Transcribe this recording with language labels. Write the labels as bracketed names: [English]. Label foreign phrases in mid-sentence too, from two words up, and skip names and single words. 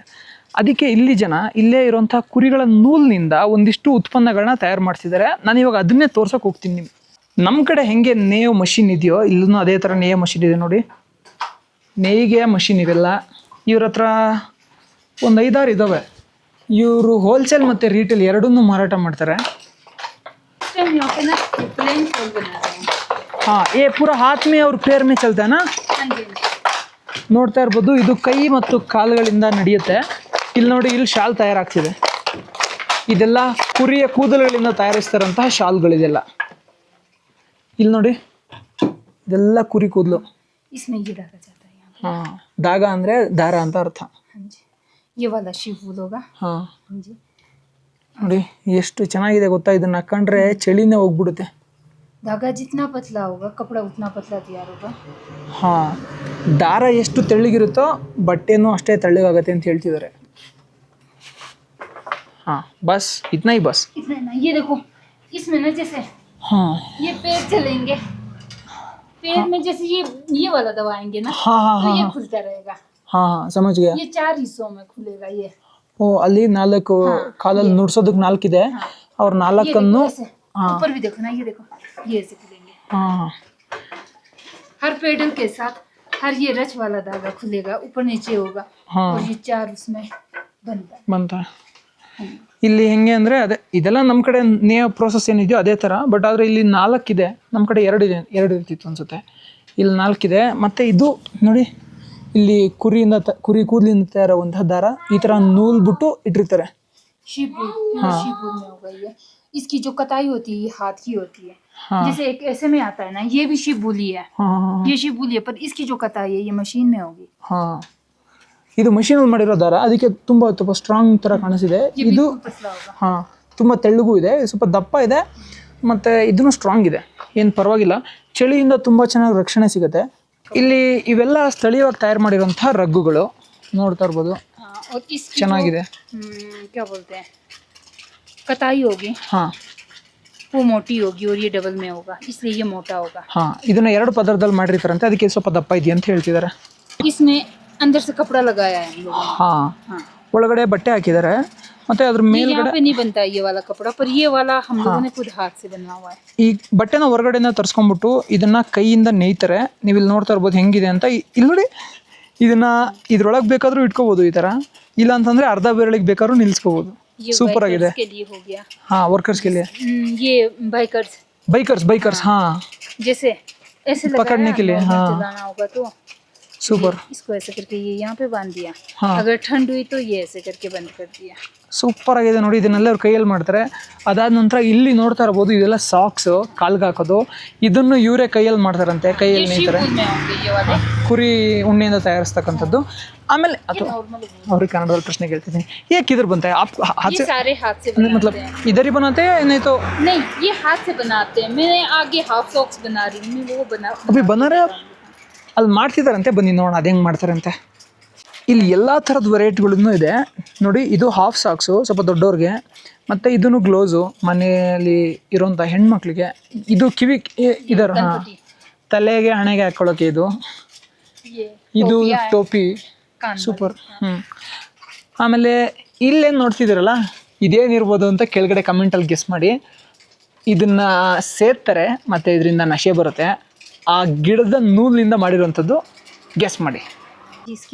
[Kannada] ಅದಕ್ಕೆ ಇಲ್ಲಿ ಜನ ಇಲ್ಲೇ ಇರೋಂಥ ಕುರಿಗಳ ನೂಲಿನಿಂದ ಒಂದಿಷ್ಟು ಉತ್ಪನ್ನಗಳನ್ನ ತಯಾರು ಮಾಡ್ತಿದ್ದಾರೆ. ನಾನು ಇವಾಗ ಅದನ್ನೇ ತೋರ್ಸೋಕೆ ಹೋಗ್ತೀನಿ ನಿಮ್ಗೆ. ನಮ್ಮ ಕಡೆ ಹೆಂಗೆ ನೇಯೋ ಮಷಿನ್ ಇದೆಯೋ ಇಲ್ಲೂ ಅದೇ ಥರ ನೇಯೋ ಮಷಿನ್ ಇದೆ ನೋಡಿ. ನೇಯ್ಗೆ ಮಷಿನ್ ಇವೆಲ್ಲ ಇವ್ರ ಹತ್ರ ಒಂದು 5-6 ಇದ್ದಾವೆ. ಇವರು ಹೋಲ್ಸೇಲ್ ಮತ್ತು ರೀಟೇಲ್ ಎರಡನ್ನೂ ಮಾರಾಟ ಮಾಡ್ತಾರೆ. [Hindi] हाँ, ये पूरा हाथ में और पैर में चलता है ना. [Kannada] ನೋಡ್ತಾ ಇರ್ಬೋದು, ಇದು ಕೈ ಮತ್ತು ಕಾಲುಗಳಿಂದ ನಡೆಯುತ್ತೆ. ಇಲ್ಲಿ ನೋಡಿ, ಇಲ್ಲಿ ಶಾಲ್ ತಯಾರಾಗ್ತಿದೆ. ಇದೆಲ್ಲ ಕುರಿಯ ಕೂದಲುಗಳಿಂದ ತಯಾರಿಸ್ತಾರಂತಹ ಶಾಲ್ಗಳಿದೆಲ್ಲ. ಇಲ್ಲಿ ನೋಡಿ, ಇದೆಲ್ಲ ಕುರಿ ಕೂದಲು. ಹಾಂ, ದಾಗ ಅಂದರೆ ದಾರ ಅಂತ ಅರ್ಥ. ಹಾಂ ನೋಡಿ ಎಷ್ಟು ಚೆನ್ನಾಗಿದೆ ಗೊತ್ತಾ. ಇದನ್ನ ಹಾಕೊಂಡ್ರೆ ಚಳಿನೇ ಹೋಗ್ಬಿಡುತ್ತೆ. [Hindi] धागा जितना पतला होगा कपड़ा उतना पतला तैयार होगा. [Kannada] ಹಾಂ, ದಾರ ಎಷ್ಟು ತೆಳ್ಳಗಿರುತ್ತೋ ಬಟ್ಟೆನೂ ಅಷ್ಟೇ ತೆಳ್ಳಗಾಗತ್ತೆ ಅಂತ ಹೇಳ್ತಿದ್ದಾರೆ. [Hindi] ಹಾಂ, बस इतना ही बस. इतना ना, ये देखो इसमें ना जैसे हाँ ये पैर चलेंगे, पैर में जैसे ये वाला दबाएंगे ना, हाँ हाँ तो हाँ ये खुलता रहेगा. हाँ हाँ समझ गया. ये 4 हिस्सों में खुलेगा. ये [Kannada] ಓ, ಅಲ್ಲಿ 4 ಕಾಲಲ್ಲಿ ನುಡ್ಸೋದಕ್ಕೆ 4 ಇದೆ. ಅವ್ರ 4ಅನ್ನು [Hindi] ऊपर भी देखो ना, ये देखो ये ऐसे खुलेंगे. हाँ, हर पेडल के साथ हर ये रच वाला धागा खुलेगा, ऊपर नीचे होगा. हाँ. और ये 4 उसमें बनता है. [Kannada] ಬಂತ. ಇಲ್ಲಿ ಹೆಂಗೆ ಅಂದರೆ ಅದೇ ಇದೆಲ್ಲ ನಮ್ಮ ಕಡೆ ನೇಯೋ ಪ್ರೋಸೆಸ್ ಏನಿದೆಯೋ ಅದೇ ಥರ. ಬಟ್ ಆದರೆ ಇಲ್ಲಿ 4 ಇದೆ, ನಮ್ಮ ಕಡೆ 2 ಇರ್ತಿತ್ತು ಅನಿಸುತ್ತೆ. ಇಲ್ಲಿ 4 ಇದೆ. ಮತ್ತು ಇದು ನೋಡಿ, ಇಲ್ಲಿ ಕುರಿ ಕೂದಲಿಂದ ತಯಾರಾಗುವಂತಹ ದಾರ ಈ ಥರ ನೂಲ್ ಬಿಟ್ಟು ಇಟ್ಟಿರ್ತಾರೆ. [Hindi] शिवपुर में होगा ये. इसकी जो कताई होती है ये हाथ की होती है. हाँ. जैसे एक ऐसे में आता है ना, ये भी शिवबुली है. [Kannada] ಹಾಂ [Hindi] ये शिवबुली है, पर इसकी जो कताई है ये मशीन में होगी. [Kannada] ಹಾಂ, ಇದು ಮಷೀನಲ್ಲಿ ಮಾಡಿರೋ ದಾರ, ಅದಕ್ಕೆ ತುಂಬ ಸ್ಟ್ರಾಂಗ್ ಥರ ಕಾಣಿಸಿದೆ. [Hindi] ये [Kannada] ಇದು [Hindi] बिल्कुल पतला होगा. [Kannada] ಹಾಂ, ತುಂಬ ತೆಳ್ಳಗೂ ಇದೆ, ಸ್ವಲ್ಪ ದಪ್ಪ ಇದೆ, ಮತ್ತು ಇದನ್ನು ಸ್ಟ್ರಾಂಗ್ ಇದೆ. ಏನು ಪರವಾಗಿಲ್ಲ, ಚಳಿಯಿಂದ ತುಂಬ ಚೆನ್ನಾಗಿ ರಕ್ಷಣೆ ಸಿಗುತ್ತೆ. ಇಲ್ಲಿ ಇವೆಲ್ಲ ಸ್ಥಳೀಯವಾಗಿ ತಯಾರು ಮಾಡಿರೋಂಥ ರಗ್ಗುಗಳು ನೋಡ್ತಾ ಇರ್ಬೋದು. [Hindi] और इसकी [Kannada] ಚೆನ್ನಾಗಿದೆ. [Hindi] क्या बोलते हैं, कताई होगी [Kannada] ಹಾಂ [Hindi] वो मोटी होगी और ये डबल में होगा, इसलिए ये मोटा होगा. [Kannada] ಹಾಂ, ಇದನ್ನು 2 ಪದರದಲ್ಲಿ ಮಾಡಿರ್ತಾರಂತೆ, ಅದಕ್ಕೆ ಸ್ವಲ್ಪ ದಪ್ಪ ಇದೆಯಾ ಅಂತ ಹೇಳ್ತಿದ್ದಾರೆ. [Hindi] इसमें अंदर से कपड़ा लगाया है हम लोगों ने. [Kannada] ಹಾಂ, [Hindi] हाँ, [Kannada] ಒಳಗಡೆ ಬಟ್ಟೆ ಹಾಕಿದ್ದಾರೆ. ಮತ್ತು ಅದ್ರ [Hindi] ये यहाँ [Kannada] ಮೇಲ್ಗಡೆ [Hindi] पे नहीं बनता है ये वाला कपड़ा, पर ये वाला हम लोगों ने खुद हाथ से बनवा हुआ है. [Kannada] ಈ ಬಟ್ಟೆನ ಹೊರಗಡೆಯಿಂದ ತರಿಸ್ಕೊಂಡ್ಬಿಟ್ಟು ಇದನ್ನು ಕೈಯಿಂದ ನೇಯ್ತಾರೆ. ನೀವು ಇಲ್ಲಿ ನೋಡ್ತಾ ಇರ್ಬೋದು ಹೆಂಗಿದೆ ಅಂತ. ಇಲ್ಲಿ ನೋಡಿ, ಇದನ್ನು ಇದ್ರೊಳಗೆ ಬೇಕಾದರೂ ಇಟ್ಕೋಬೋದು ಈ ಥರ, ಇಲ್ಲ ಅಂತಂದರೆ ಅರ್ಧ ಬೆರಳಿಗೆ ಬೇಕಾದ್ರೂ ನಿಲ್ಲಿಸ್ಕೋಬೋದು. [Hindi] ये [Kannada] ಸೂಪರ್ ಆಗಿದೆ. [Hindi] के लिए हो गया. [Kannada] ಹಾಂ, ವರ್ಕರ್ಸ್ಗೆ लिए. [Hindi] ये बाइकर्स [Kannada] ಬೈಕರ್ಸ್ ಹಾಂ, [Hindi] जैसे ऐसे पकड़ने के लिए, हाँ. चलाना होगा तो Super. इसको ऐसे करके ये यहाँ पे बांध दिया। हाँ। अगर ठंड हुई तो ये ऐसे करके बंद कर दिया। [Kannada] ಸೂಪರ್ ಆಗಿದೆ ನೋಡಿ, ಇದನ್ನೆಲ್ಲ ಅವ್ರು ಕೈಯಲ್ಲಿ ಮಾಡ್ತಾರೆ. ಅದಾದ ನಂತರ ಇಲ್ಲಿ ನೋಡ್ತಾ ಇರ್ಬೋದು, ಇದೆಲ್ಲ ಸಾಕ್ಸ್ ಕಾಲ್ಗೆ ಹಾಕೋದು. ಇದನ್ನು ಇವರೇ ಕೈಯಲ್ಲಿ ಮಾಡ್ತಾರಂತೆ, [Hindi] ये [Kannada] ಕೈಯಲ್ಲಿ ನೇಯ್ತಾರೆ. [Hindi] शिवपुर में होंगे ये वाले। [Kannada] ಕುರಿ ಉಣ್ಣೆಯಿಂದ ತಯಾರಿಸ್ತಕ್ಕಂಥದ್ದು. ಆಮೇಲೆ ಅದು [Hindi] नॉर्मल [Kannada] ಅವ್ರಿಗೆ ಕನ್ನಡದಲ್ಲಿ ಪ್ರಶ್ನೆ ಕೇಳ್ತಿದ್ದೀನಿ, ಏಕೆ ಇದ್ರ ಬಂತೆ ಹಾತ್ [Hindi] ये से सारे हाथ से मतलब बनाते हैं। इधर ही बनाते हैं नहीं तो नहीं, ये हाथ से बनाते हैं। मैं आगे [English] half socks [Hindi] बना रही हूँ, मैं वो अभी बनारे [Kannada] ಅಲ್ಲಿ ಮಾಡ್ತಿದ್ದಾರಂತೆ, ಬನ್ನಿ ನೋಡೋಣ ಅದು ಹೆಂಗೆ ಮಾಡ್ತಾರಂತೆ. ಇಲ್ಲಿ ಎಲ್ಲ ಥರದ ವೆರೈಟಿಗಳೂ ಇದೆ ನೋಡಿ. ಇದು [English] half socks [Kannada] ಸ್ವಲ್ಪ ದೊಡ್ಡವ್ರಿಗೆ, ಮತ್ತು ಇದನ್ನು ಗ್ಲೋಸು ಮನೆಯಲ್ಲಿ ಇರೋಂಥ ಹೆಣ್ಮಕ್ಳಿಗೆ. ಇದು ಕಿವಿ ಇದರ ಹಾಂ ತಲೆಗೆ ಹಣೆಗೆ ಹಾಕ್ಕೊಳ್ಳೋಕೆ ಇದು. [Hindi] ये [Kannada] ಇದು [Hindi] टोपियाँ हैं, [Kannada] ಟೋಪಿ [Hindi] कान [Kannada] ಸೂಪರ್. ಆಮೇಲೆ ಇಲ್ಲೇನು ನೋಡ್ತಿದ್ದೀರಲ್ಲ, ಇದೇನಿರ್ಬೋದು ಅಂತ ಕೆಳಗಡೆ ಕಮೆಂಟಲ್ಲಿ ಗೆಸ್ ಮಾಡಿ. ಇದನ್ನು ಸೇರ್ತಾರೆ ಮತ್ತು ಇದರಿಂದ ನಶೆ ಬರುತ್ತೆ. ಆ ಗಿಡದ ನೂಲಿನಿಂದ ಮಾಡಿರೋವಂಥದ್ದು ಗೆಸ್ ಮಾಡಿ. [Hindi] जिसकी